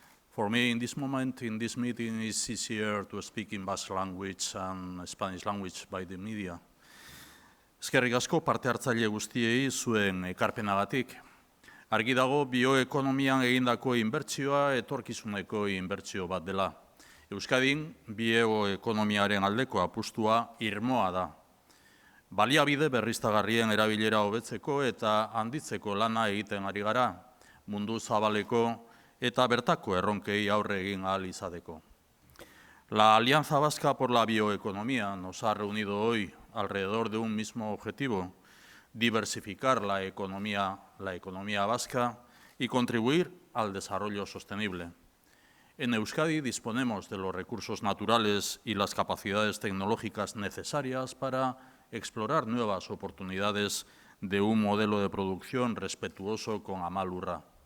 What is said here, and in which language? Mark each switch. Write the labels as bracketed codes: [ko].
[en] For me, in this moment, in this meeting, it's easier to speak in Basque language and Spanish language by the media. [eu] Eskerrik asko parte hartzaile guztiei zuen ekarpenagatik. Argi dago bioekonomian egindako inbertsioa etorkizuneko inbertsio bat dela. Euskadin bioekonomiaren aldeko apustua irmoa da. Baliabide berriztagarrien erabilera hobetzeko eta handitzeko lana egiten ari gara, mundu zabaleko eta bertako erronkei aurre egin ahal izateko. [es] La Alianza Vasca por la Bioeconomía nos ha reunido hoy alrededor de un mismo objetivo: diversificar la economía vasca y contribuir al desarrollo sostenible. En Euskadi disponemos de los recursos naturales y las capacidades tecnológicas necesarias para explorar nuevas oportunidades de un modelo de producción respetuoso con Amalurra.